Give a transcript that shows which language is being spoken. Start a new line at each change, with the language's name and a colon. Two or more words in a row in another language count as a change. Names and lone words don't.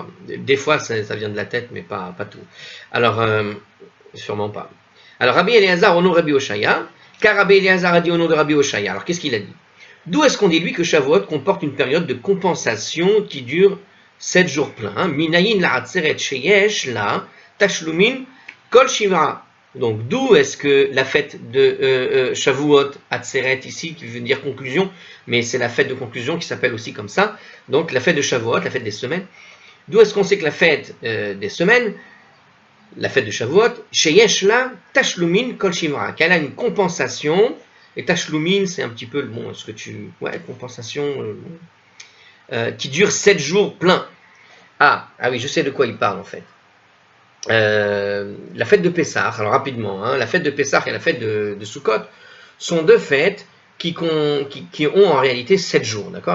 French: Des fois, ça vient de la tête, mais pas tout. Alors, sûrement pas. Alors, Rabbi Eliezer au nom de Rabbi Oshaya, car Rabbi Eliezer a dit au nom de Rabbi Oshaya. Alors, qu'est-ce qu'il a dit? D'où est-ce qu'on déduit que Shavuot comporte une période de compensation qui dure 7 jours pleins?
Hebrew: מניין לעצרת שיש לה תשלומין כל שבעה.
French: Donc, d'où est-ce que la fête de Shavuot, Atzeret ici, qui veut dire conclusion, mais c'est la fête de conclusion qui s'appelle aussi comme ça. Donc, la fête de Shavuot, la fête des semaines. D'où est-ce qu'on sait que la fête des semaines, la fête de Shavuot,
Hebrew: שיש לה תשלומין כל שבעה,
French: qu'elle a une compensation. Et tashlumin, c'est un petit peu compensation qui dure 7 jours pleins. Ah oui, je sais de quoi il parle en fait. La fête de Pessah, alors rapidement, hein, la fête de Pessah et la fête de Sukkot sont 2 fêtes qui ont en réalité 7 jours, d'accord?